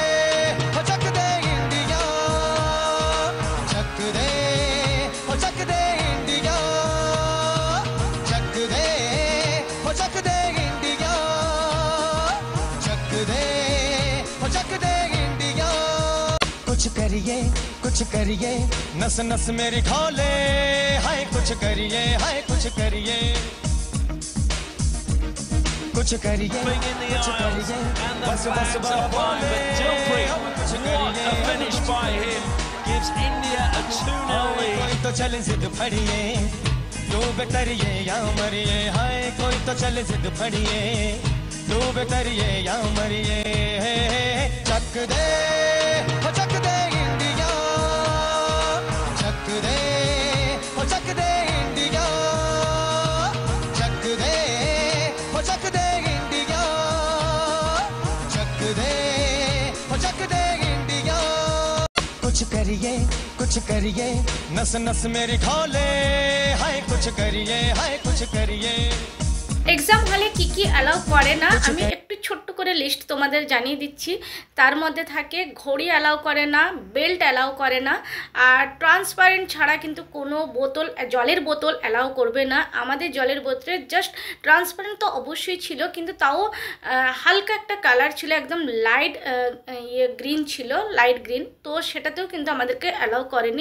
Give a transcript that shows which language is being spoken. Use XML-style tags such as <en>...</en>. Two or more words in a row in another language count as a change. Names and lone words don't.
<hi>इंडिया चक दे इंडिया चक दे इंडिया चक दे इंडिया कुछ करिए नस नस मेरी खोले हाय कुछ करिए</hi> <en>Bring in the aisles and the fans are flying, but Dilpreet, what a finish by him, gives India a 2-0 lead.</en> <hi>कोई तो चले जिद फड़िए डूब करिए या मरिए हाय कोई तो चले जिद फड़िए डूब करिए या मरिए चक दे इंडिया चक दे इंडिया चक दे इंडिया चक दे इंडिया कुछ करिए नस नस मेरी खोले हाय कुछ करिए</hi> <bn>এক্সাম হলে কি কি অ্যালাউ করে না আমি একটু ছোট্ট করে লিস্ট তোমাদের জানিয়ে দিচ্ছি। তার মধ্যে থাকে ঘড়ি অ্যালাউ করে না, বেল্ট অ্যালাউ করে না, আর ট্রান্সপারেন্ট ছাড়া কিন্তু কোনো বোতল জলের বোতল অ্যালাউ করবে না। আমাদের জলের বোতলে জাস্ট ট্রান্সপারেন্ট তো অবশ্যই ছিল, কিন্তু তাও হালকা একটা কালার ছিল, একদম</bn> <en>light green</en> <bn>ছিল,</bn> <en>light green,</en> <bn>তো সেটাতেও কিন্তু আমাদেরকে অ্যালাউ করেনি।</bn>